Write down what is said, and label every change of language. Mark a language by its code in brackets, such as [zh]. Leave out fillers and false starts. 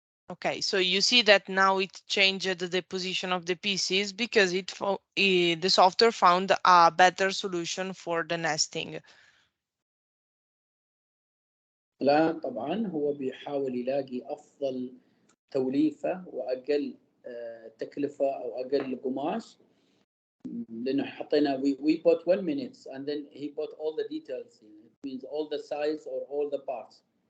[en] Okay, so you see that now it changed the position of the pieces because the software found a better solution for the nesting. [ar] الآن طبعا هو بيحاول يلاقي أفضل توليفة وأقل تكلفة أو أقل قماش، لأنه حطينا [en] we put 1 minute and then he put all the details. It means all the size or all the parts.